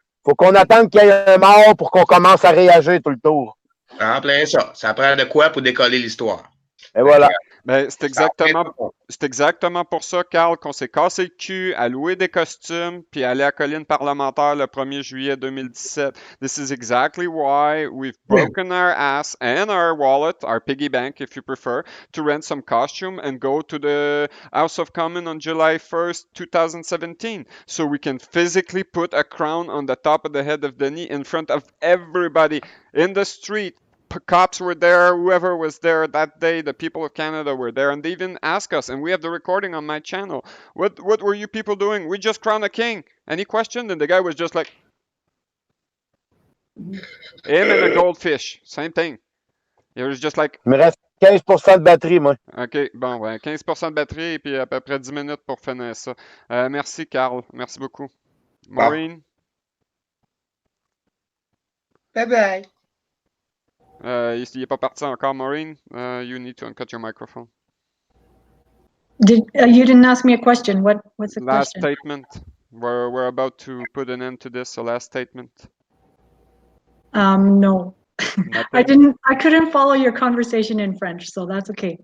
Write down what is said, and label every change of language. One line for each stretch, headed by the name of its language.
French: Faut qu'on attende qu'il y ait un mort pour qu'on commence à réagir tout le tour. En plein ça. Ça prend de quoi pour décoller l'histoire. Et voilà. Ben, c'est exactement pour ça, Carl, qu'on s'est cassé le cul à louer des costumes puis aller à colline parlementaire le 1er juillet 2017.
English: This is exactly why we've broken our ass and our wallet, our piggy bank if you prefer, to rent some costume and go to the House of Commons on July 1st, 2017. So we can physically put a crown on the top of the head of Denis in front of everybody in the street. Cops were there, whoever was there that day, the people of Canada were there, and they even asked us, and we have the recording on my channel, what were you people doing? We just crowned a king. Any question? And the guy was just like, him and a goldfish, same thing. It was just like,
French: Il me reste 15% de batterie, moi. OK, bon, ben, 15% de batterie et puis à peu près 10 minutes pour finir ça. Merci, Carl. Merci beaucoup. Maureen,
English: Bye-bye.
French: il n'est pas parti encore, Maureen.
English: You need to uncut your microphone. You didn't ask me a question. What's the Last question? statement. We're about to put an end to this, so last statement. No. Nothing. I couldn't follow your conversation in French, so that's okay.